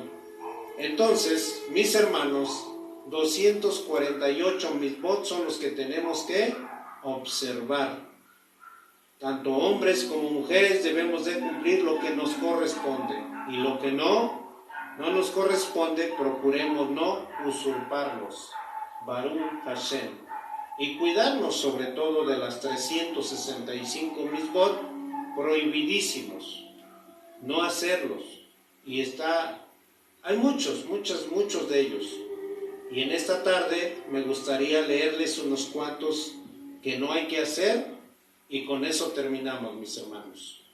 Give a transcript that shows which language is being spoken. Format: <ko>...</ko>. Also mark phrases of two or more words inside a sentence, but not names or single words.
<es>Entonces, mis hermanos, 248 misbot son los que tenemos que observar. Tanto hombres como mujeres debemos de cumplir lo que nos corresponde, y lo que no nos corresponde, procuremos no usurparlos.</es> <he>ברוך השם.</he> <es>Y cuidarnos sobre todo de las 365 misbot prohibidísimos, no hacerlos. Y hay muchos de ellos. Y en esta tarde me gustaría leerles unos cuantos que no hay que hacer, y con eso terminamos, mis hermanos.</es>